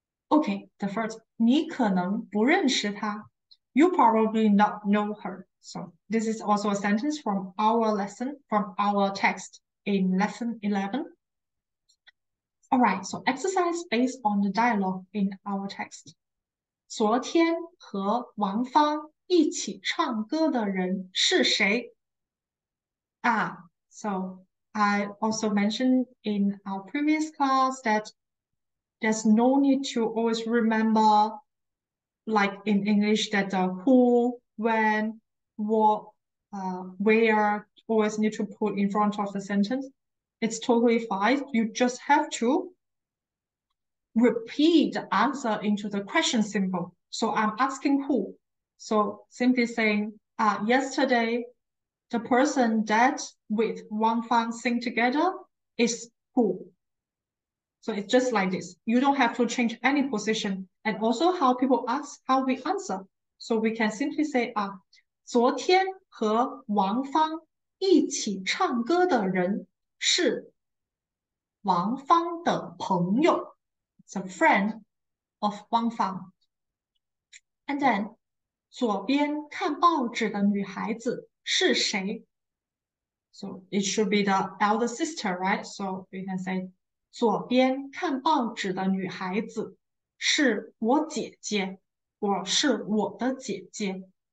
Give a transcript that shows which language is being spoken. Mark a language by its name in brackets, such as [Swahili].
[English] Okay, the first [Chinese] 你可能不认识她 [English] You probably not know her. So this is also a sentence from our lesson, from our text in lesson 11. All right, so exercise based on the dialogue in our text. [Chinese] 昨天和王芳一起唱歌的人是谁？ [English] So I also mentioned in our previous class that there's no need to always remember, like in English, that the who, when, what, where always need to put in front of the sentence. It's totally fine. You just have to repeat the answer into the question symbol. So I'm asking who. So simply saying, yesterday, the person that with Wang Fang sing together is who. So it's just like this. You don't have to change any position. And also how people ask, how we answer. So we can simply say, [Chinese] 昨天和王芳一起唱歌的人是王芳的朋友。 [English] It's a friend of Wang Fang. And then [Chinese] 左边看报纸的女孩子是谁？ [English] So it should be the elder sister, right? So we can say [Chinese] 左边看报纸的女孩子是我姐姐，我是我的姐姐。